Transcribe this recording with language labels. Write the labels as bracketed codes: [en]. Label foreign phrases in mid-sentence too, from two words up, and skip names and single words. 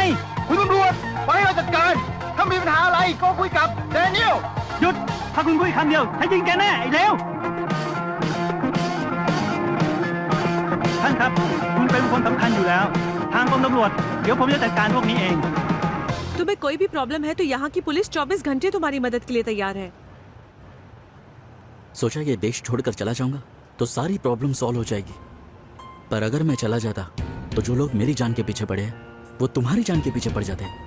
[th] คุณตำรวจไปให้เราจัดการ ถ้ามีปัญหาอะไรก็คุยกับแดเนียล หยุด ถ้าคุณพูดคำเดียวฉันยิงแกแน่ไอ้เลวท่านครับ คุณเป็นคนสำคัญอยู่แล้ว ทางกรมตำรวจเดี๋ยวผมจะจัดการพวกนี้เอง [hi] तुम्हें कोई भी प्रॉब्लम है तो यहाँ की पुलिस 24 घंटे तुम्हारी मदद के लिए तैयार है। सोचा ये देश छोड़कर चला जाऊंगा तो सारी प्रॉब्लम सॉल्व हो जाएगी, पर अगर मैं चला जाता तो जो लोग मेरी जान के पीछे पड़े हैं वो तुम्हारी जान के पीछे पड़ जाते।